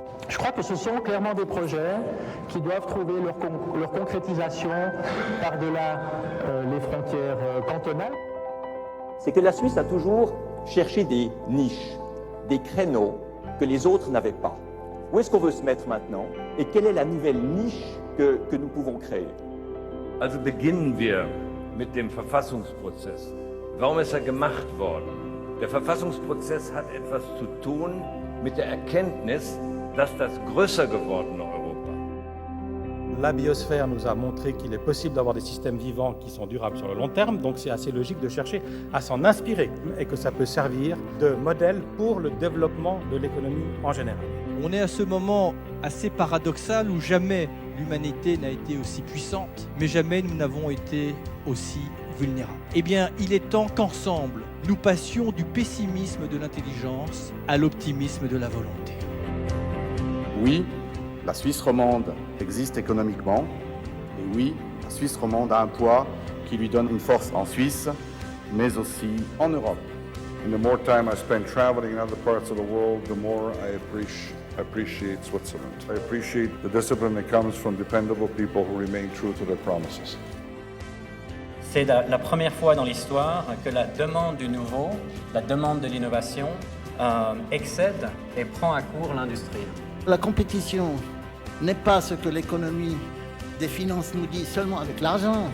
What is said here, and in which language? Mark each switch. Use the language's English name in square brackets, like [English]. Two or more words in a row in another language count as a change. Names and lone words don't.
[French] Je crois que ce sont clairement des projets qui doivent trouver leur concrétisation par-delà les frontières cantonales. C'est que la Suisse a toujours cherché des niches, des créneaux que les autres n'avaient pas. Où est-ce qu'on veut se mettre maintenant et quelle est la nouvelle niche que nous pouvons créer? [German] Also beginnen wir mit dem Verfassungsprozess. Warum ist er gemacht worden? Der Verfassungsprozess hat etwas zu tun mit der Erkenntnis, dass das größer gewordene Europa. [French] La biosphère nous a montré qu'il est possible d'avoir des systèmes vivants qui sont durables sur le long terme, donc c'est assez logique de chercher à s'en inspirer et que ça peut servir de modèle pour le développement de l'économie en général. On est à ce moment assez paradoxal où jamais l'humanité n'a été aussi puissante, mais jamais nous n'avons été aussi vulnérables. Eh bien, il est temps qu'ensemble, nous passions du pessimisme de l'intelligence à l'optimisme de la volonté. Oui, la Suisse romande existe économiquement, et oui, la Suisse romande a un poids qui lui donne une force en Suisse, mais aussi en Europe. [English] And the more time I spend traveling in other parts of the world, the more I appreciate Switzerland. I appreciate the discipline that comes from dependable people who remain true to their promises. [French] C'est la première fois dans l'histoire que la demande du nouveau, la demande de l'innovation excède et prend à court l'industrie. La compétition n'est pas ce que l'économie des finances nous dit seulement avec l'argent.